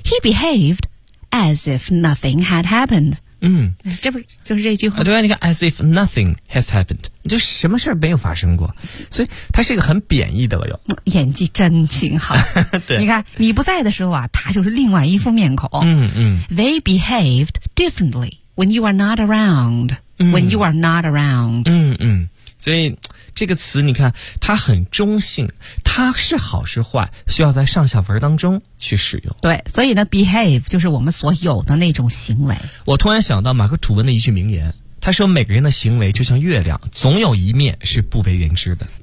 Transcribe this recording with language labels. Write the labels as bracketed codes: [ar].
[en] He behaved as if nothing had happened。 [zh] 这不是就是这句话？对啊，你看 [en] as if nothing has happened， [zh] 就什么事儿没有发生过，所以他是一个很贬义的了哟。演技真挺好，对，你看你不在的时候啊，他就是另外一副面孔。 [en] They behaved differently when you are not around.、when you are not around. [zh] 所以这个词你看，它很中性，它是好是坏，需要在上下文当中去使用。对，所以呢 ，behave 就是我们所有的那种行为。我突然想到马克吐温的一句名言，他说：“每个人的行为就像月亮，总有一面是不为人知的。”